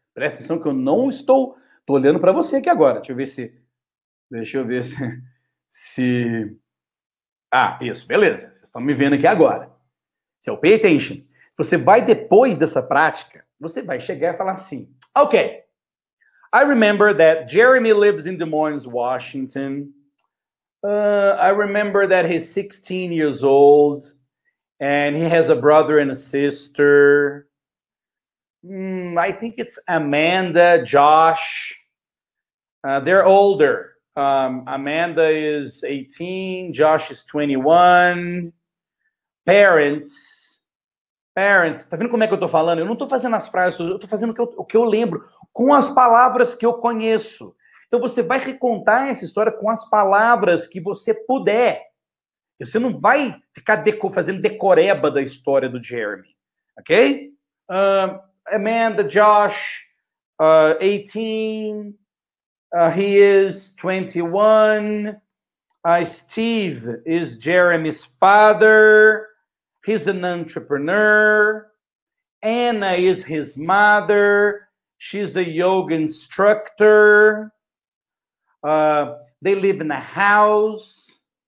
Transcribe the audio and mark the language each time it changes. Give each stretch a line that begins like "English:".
Portuguese: Presta atenção que eu não estou... Tô olhando para você aqui agora. Deixa eu ver se... Ah, isso, beleza. Vocês estão me vendo aqui agora.
English: So, pay attention.
Portuguese: Você vai, depois dessa prática, você vai chegar e falar assim, ok,
English: I remember that Jeremy lives in Des Moines, Washington. I remember that he's 16 years old and he has a brother and a sister. I think it's Amanda, Josh. They're older. Amanda is 18, Josh is 21.
Portuguese: Parents, tá vendo como é que eu tô falando? Eu não tô fazendo as frases, eu tô fazendo o que eu lembro, com as palavras que eu conheço. Então você vai recontar essa história com as palavras que você puder. Você não vai ficar fazendo decoreba da história do Jeremy, ok?
English: Amanda, Josh, 18, he is 21, Steve is Jeremy's father, he's an entrepreneur, Anna is his mother, she's a yoga instructor, they live in a house,